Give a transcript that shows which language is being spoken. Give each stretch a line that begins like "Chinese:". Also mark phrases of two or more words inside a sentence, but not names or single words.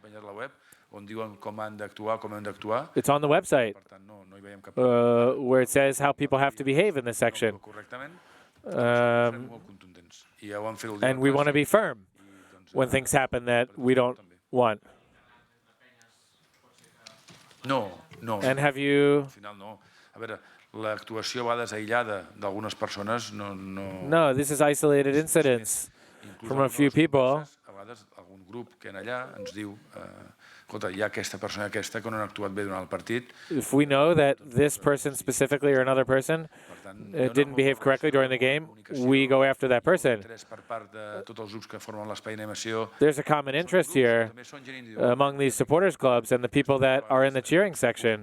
English: It's on the website, where it says how people have to behave in this section. And we want to be firm when things happen that we don't want. No. And have you...
Catalan: A veure, l'actuació a vegades aïllada d'algunes persones no...
English: No, this is isolated incidents from a few people.
Catalan: A vegades algun grup que en allà ens diu escolta, hi ha aquesta persona que no han actuat bé durant el partit.
English: If we know that this person specifically or another person didn't behave correctly during the game, we go after that person. There's a common interest here among these supporters clubs and the people that are in the cheering section.